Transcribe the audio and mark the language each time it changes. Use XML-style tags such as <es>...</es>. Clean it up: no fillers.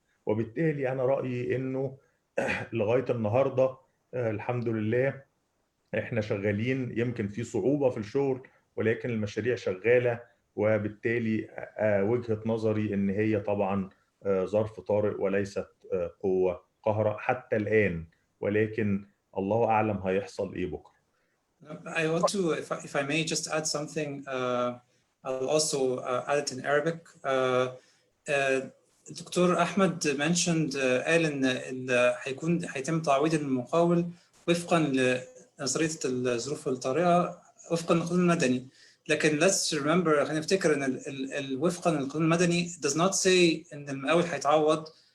<ar>وبالتالي أنا رأيي إنه لغاية النهاردة الحمد لله إحنا شغالين، يمكن في صعوبة في الشغل ولكن المشاريع شغالة، وبالتالي وجهة نظري إن هي طبعا ظرف طارئ وليست قوة قاهرة حتى الآن، ولكن الله أعلم هيحصل إيه بكرة.</ar> <en>I want to, if I may, just add something. I'll also add it in Arabic.</en> <ar>الدكتور أحمد</ar> <en>mentioned</en> <ar>قال إن هيتم تعويض المقاول وفقا لنظرية الظروف الطارئة وفقا للقانون المدني. لكن</ar> <en>let's remember،</en> <ar>خلينا نفتكر إن وفقا للقانون المدني</ar> <en>does not say</en> <ar>إن المقاول هيتعوض.</ar>